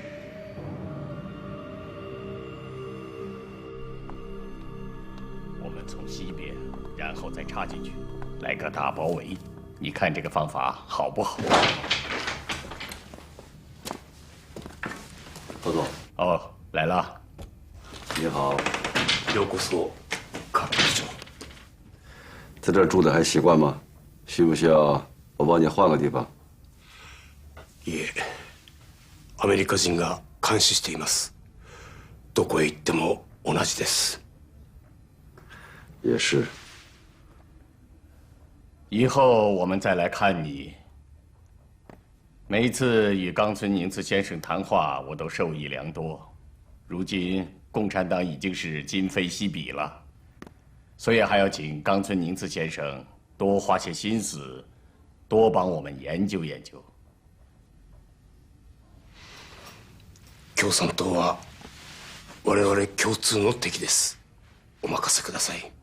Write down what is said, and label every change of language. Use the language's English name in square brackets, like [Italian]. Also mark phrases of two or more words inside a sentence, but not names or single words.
[Chinese] 从西边，然后再插进去，来个大包围。你看这个方法好不好？何总。哦，来了。你好。 [Japanese] ようこそ。 [Chinese] 看不住。在这儿住的还习惯吗？需不需要我帮你换个地方？ [Japanese] いえ、アメリカ人が監視しています。どこへ行っても同じです。 [Chinese] 也是。以后我们再来看你。每一次与冈村宁次先生谈话，我都受益良多。如今共产党已经是今非昔比了，所以还要请冈村宁次先生多花些心思，多帮我们研究研究。 [Japanese] 共産党は我々共通の敵です。お任せください。